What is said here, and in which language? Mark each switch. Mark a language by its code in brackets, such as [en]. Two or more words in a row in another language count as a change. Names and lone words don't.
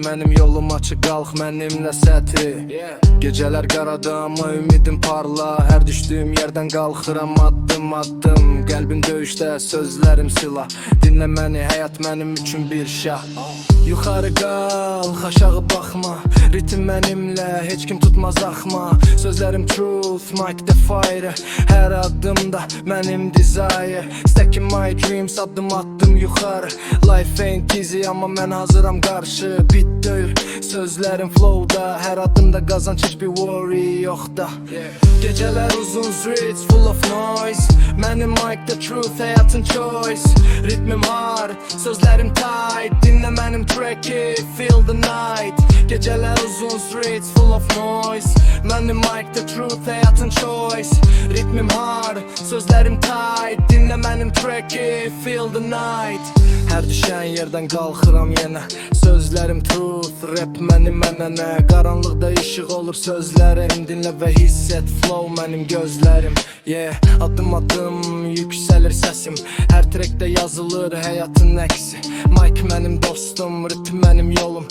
[az] Mənim yolum açıq, qalx mənimlə sətri. Gecələr qaradır amma ümidim parla. Hər düşdüyüm yerdən qalxıram addım addım. Qəlbim döyüşdə, sözlərim silah. Dinlə məni, həyat mənim üçün bir şah. Yuxarı qalx, aşağı baxma. Ritim mənimlə, heç kim tutmaz axma. [en] Sözlərim truth, mic the fire. [az] Hər addımda mənim [en] desire. Stacking my dreams, [az] addım attım yuxarı. [en] Life ain't easy [az] amma mən hazıram qarşı. Bit döyür, sözlərim flowda. Hər addımda qazanc, heç bir worry yox da. Gecələr uzun, [en] streets full of noise. Mənim mic the truth, həyatın choice. [az] Ritmim hard, sözlərim tight. Dinlə mənim track'i, [en] feel the night. [az] Gecələr uzun, [en] streets full of noise. Mənim mic the truth, həyatın choice. [az] Ritmim hard, sözlərim tight. Dinlə mənim track'i, [en] feel the night. [az] Hər düşən yerdən qalxıram yenə. Sözlərim truth, rap mənim ənənə. Qaranlıqda işıq olur sözlərim. Dinlə və hiss et, flow mənim gözlərim. Addım addım yüksəlir səsim. Hər trackdə yazılır həyatın əksi. Mic mənim dostum, ritm mənim yolum.